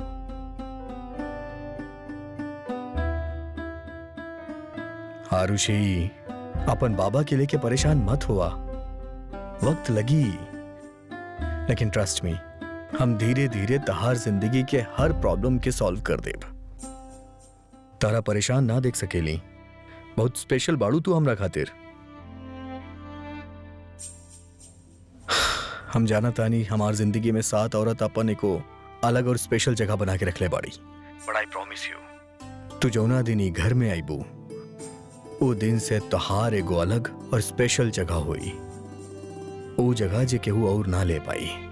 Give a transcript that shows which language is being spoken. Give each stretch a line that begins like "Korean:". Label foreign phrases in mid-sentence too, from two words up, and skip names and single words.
Bhojpuri: आरुषि, अपन बाबा के लेके परेशान मत हुआ, वक्त लगी, लेकिन
English: trust me,
Bhojpuri: हम धीरे धीरे तहार जिंदगी के हर प्रॉब्लम के सॉल्व कर देब। तारा परेशान ना देख सकेली, बहुत स्पेशल बाड़ू तू हमरा खातिर। हम जाना तानी हमार जिंदगी में 7 औरत अपन एको अलग और स्पेशल जगह बना के रखले बाड़ी,
English: But I promise you,
Bhojpuri: तू जौना दिन ही घर में आईबू, वो दिन से तहार एगो अलग और स्पेशल जगह हुई, वो जगह जे केहू और ना ले पाई।